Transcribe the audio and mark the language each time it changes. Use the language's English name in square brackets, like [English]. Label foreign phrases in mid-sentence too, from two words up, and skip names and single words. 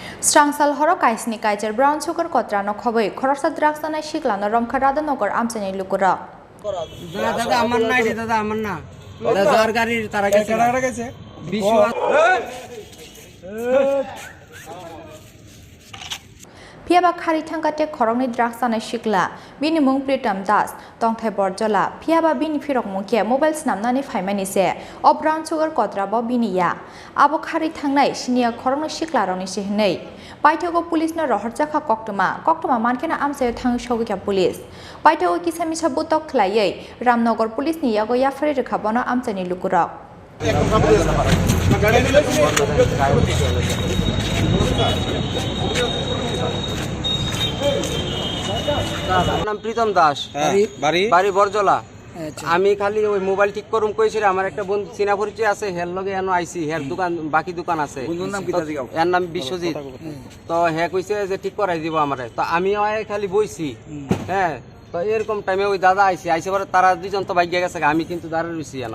[Kok Borok] Strangsal horo kaisni kaijer [English] brown sugar [Kok Borok] kotrano khoboi khorsa draksana shiklano romkha radhanogor amchani lukura [Bangla] দাদা আমার না এটা দাদা আমার না দাদার গাড়ির তারা গেছে বিশ্বনাথ [Kok Borok] Phiaba khari thangkate khorongni draksana shikla bini mung Pritam Das tongthai borjola phiaba bini phirok mungke mobile snamnani phaimani se o [English] brown sugar [Kok Borok] kotra bo bini ya abo khari thangnai sinia khorongni shikla roni se hnei paithago police no rohorjaka koktoma mankena amse thang shogika police paithago kisami sabutok khlaiei Ramnagar police ni yago yafari rekhabono amchani lukurok [Bangla] নাম প্রীতম দাস বাড়ি বরজলা আমি খালি ওই মোবাইল ঠিক করুম কইছি আমার একটা বন্ধু চিনা পরিচয় আছে হের লগে এনো আইছি হের দোকান বাকি দোকান আছে এর নাম বিশ্বজিৎ তো হে কইছে যে ঠিক করাই দিব আমারে তো আমিও খালি বইছি হ্যাঁ তো এরকম টাইমে ওই দাদা আইছে পরে তারা দুইজন তো বাইক গেছে আমি কিন্তু দাঁড়া রইছি এনো